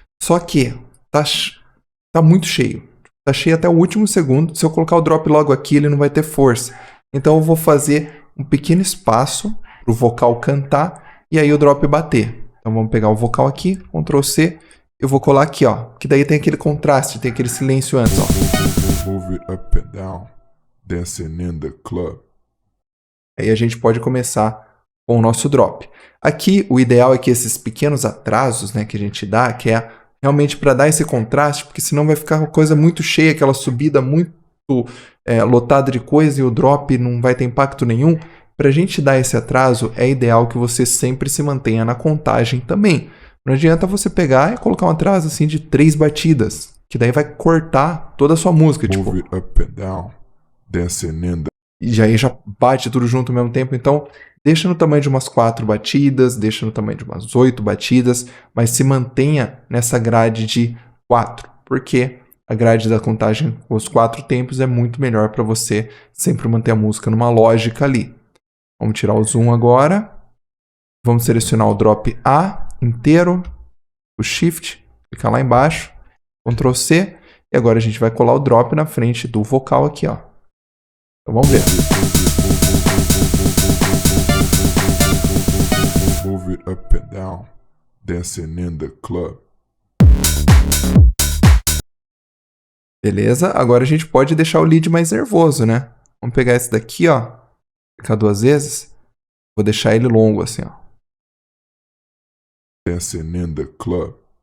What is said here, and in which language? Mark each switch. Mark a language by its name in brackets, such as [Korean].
[Portuguese] Só que tá muito cheio. Tá cheio até o último segundo. Se eu colocar o drop logo aqui, ele não vai ter força. Então eu vou fazer um pequeno espaço pro vocal cantar e aí o drop bater. Então vamos pegar o vocal aqui, Ctrl C, eu vou colar aqui, ó, que daí tem aquele contraste, tem aquele silêncio antes, ó. [English] Move it up and down, dancing in the club. [Portuguese] Aí a gente pode começar com o nosso drop. Aqui o ideal é que esses pequenos atrasos, né, que a gente dá, que é realmente para dar esse contraste, porque senão vai ficar uma coisa muito cheia, aquela subida muito lotada de coisa e o drop não vai ter impacto nenhum. Para a gente dar esse atraso, é ideal que você sempre se mantenha na contagem também. Não adianta você pegar e colocar um atraso assim de 3 batidas, que daí vai cortar toda a sua música. [English] Move [Portuguese] Tipo, [English] it up and down, dancing in the... [Portuguese] e aí já bate tudo junto ao mesmo tempo. Então, deixa no tamanho de umas 4 batidas, deixa no tamanho de umas 8 batidas, mas se mantenha nessa grade de 4, porque a grade da contagem com os 4 tempos é muito melhor para você sempre manter a música numa lógica ali. Vamos tirar o zoom agora. Vamos selecionar o drop A inteiro, o Shift, clicar lá embaixo, Ctrl C, e agora a gente vai colar o drop na frente do vocal aqui, ó. Então vamos ver. [English] Move it up and down, dancing in the club. [Portuguese] Beleza? Agora a gente pode deixar o lead mais nervoso, né? Vamos pegar esse daqui, ó. Clicar 2 vezes. Vou deixar ele longo assim, ó. [English] Dancing in the club.